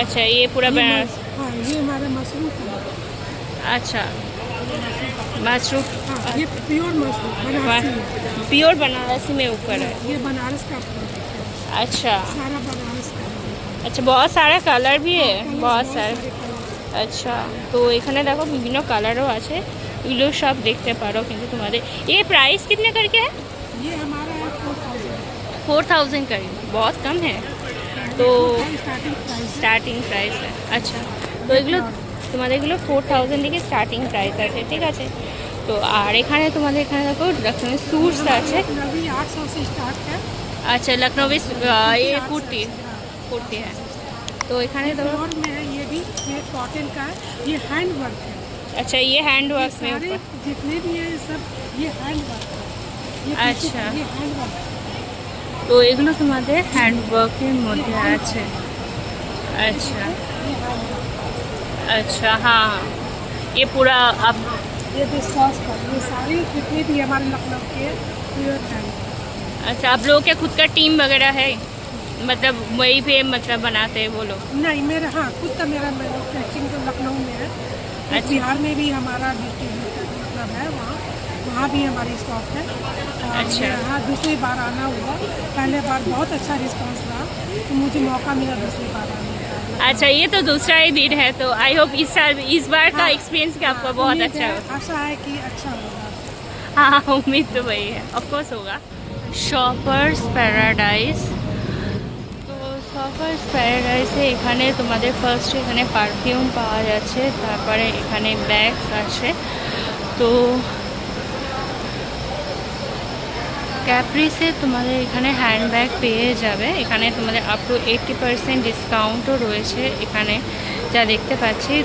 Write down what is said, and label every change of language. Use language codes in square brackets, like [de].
[hi] अच्छा, ये पूरा बनारस। हाँ, ये हमारा मशरूम का है। अच्छा, मशरूम हाँ, ये प्योर मशरूम बनारसी है। प्योर बनारसी में ऊपर है। ये बनारस का प्रोडक्ट है, अच्छा सारा बनारस का है। अच्छा, बहुत सारा कलर भी है, कलर्स बहुत सारे। [en] colours। [bn] আচ্ছা, তো এখানে দেখো বিভিন্ন কালারও আছে, এগুলো সব দেখতে পারো। কিন্তু তোমাদের [hi] ये प्राइस कितने करके है? ये हमारा है 4000 4000 का ही, बहुत कम है। তো स्टार्टिंग प्राइस। [bn] স্টার্টিং প্রাইস আচ্ছা, তো এগুলো তোমাদের এগুলো 4000 থেকে স্টার্টিং প্রাইস আছে, ঠিক আছে। তো আর এখানে তোমাদের এখানে দেখো লখনৌ স্যুটস আছে। [hi] नवी 800 से स्टार्ट है। अच्छा, लखनवी ये कुर्ती कुर्ती है। [bn] तो एखाने तो [hi] प्योर में है, ये भी ये कॉटन का है, ये हैंड वर्क है। अच्छा, ये हैंड वर्क में सारे ऊपर। जितने भी है सब ये हैंड वर्क है। ये अच्छा। ये हैंड वर्क है। [bn] তো এগুলো তোমাদের হ্যান্ড ওয়ার্কের মধ্যে আছে। [hi] अच्छा ये हैंड वर्क अच्छा, हाँ ये पूरा आप है। ये विश्वास का, ये सारे जितने भी हमारे लखनऊ के प्योर हैंड। अच्छा, आप लोगों के खुद का टीम वगैरह है, मतलब वहीं पे मतलब बनाते हैं वो लोग? नहीं, मेरा हाँ खुद का मेरा मैन्युफैक्चरिंग तो लखनऊ में है। अच्छा। बिहार में भी हमारा डिस्ट्रीब्यूटर मतलब है, वहाँ भी हमारी शॉप है। और अच्छा। हाँ, दूसरी बार आना हुआ, पहले बार बहुत अच्छा रिस्पांस रहा, तो मुझे मौका मिला दूसरी बार आने का। अच्छा, ये तो दूसरा ही दिन है, तो आई होप इस बार का हाँ। एक्सपीरियंस क्या आपका बहुत उम्मीद अच्छा है, हो। आशा है कि अच्छा होगा। हाँ, उम्मीद तो वही है, ऑफकोर्स होगा। [bn] শপার্স প্যারাডাইস, তো শপার্স প্যারাডাইসে এখানে তোমাদের ফার্স্ট এখানে পারফিউম পাওয়া যাচ্ছে, তারপরে এখানে ব্যাগস আছে। তো ক্যাপ্রিসে তোমাদের এখানে হ্যান্ডব্যাগ পেয়ে যাবে, এখানে তোমাদের আপ টু 80% ডিসকাউন্টও রয়েছে এখানে যা দেখতে পাচ্ছি।